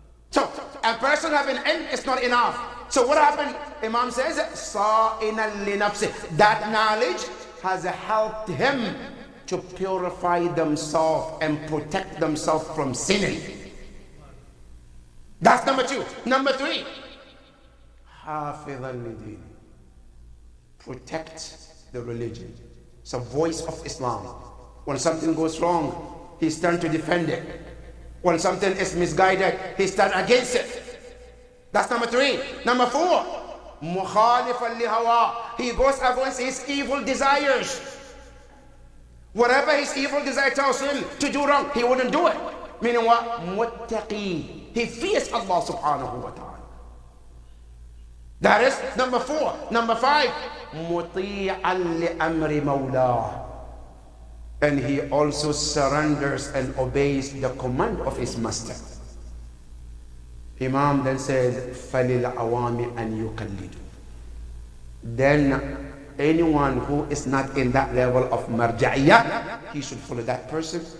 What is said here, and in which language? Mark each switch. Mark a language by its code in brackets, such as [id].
[en] So a person having ilm is not enough. So what happened? Imam says, [ar] صَائِنًا لِنَفْسِهِ. [en] That knowledge has helped him to purify themselves and protect themselves from sinning. That's number 2. Number 3, [ar] حَافِظًا لِدِينِ. [en] Protect the religion. It's a voice of Islam. When something goes wrong, he stands to defend it. When something is misguided, he stands against it. That's number 3. Number 4, [ar] مُخَالِفًا لِهَوَىٰ. [en] He goes against his evil desires. Whatever his evil desire tells him to do wrong, he wouldn't do it. Meaning what? Muttaqi. He fears Allah subhanahu wa ta'ala. That is number 4. Number 5, [ar] مُطِيعًا لِأَمْرِ مَوْلَاهِ. [en] And he also surrenders and obeys the command of his master. Imam then says, [ar] فَلِلْعَوَامِ أَنْ يُقَلِّدُ. [en] Then anyone who is not in that level of marja'iyah, he should follow that person.